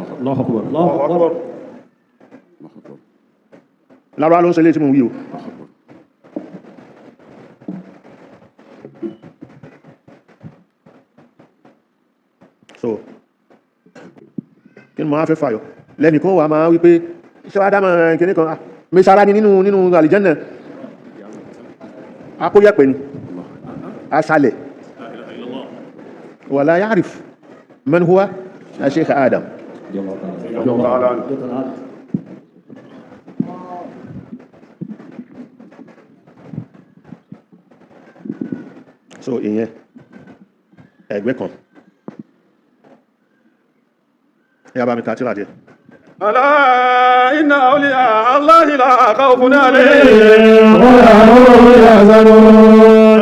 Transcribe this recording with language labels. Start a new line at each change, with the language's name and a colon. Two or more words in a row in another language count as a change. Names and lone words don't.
Yoruba: lára ló ń ṣe lé tí mo wí o so kí ni mo máa fẹ́ fàyọ lẹ́nìkan wà máa wípé iṣẹ́ wa dámọ̀ kìíní kan mẹ́sára ni nínú àlìjẹ́nà akóyẹ̀pẹ̀ ni aṣálẹ̀
Arabic: ولا يعرف من هو
Yoruba: Sheikh Adam so ìyẹn ẹgbẹ́ kan ya bá mi ka tírà díẹ̀.
Arabic: ألا إن أولياء الله لا خوف عليهم ولا هم يحزنون.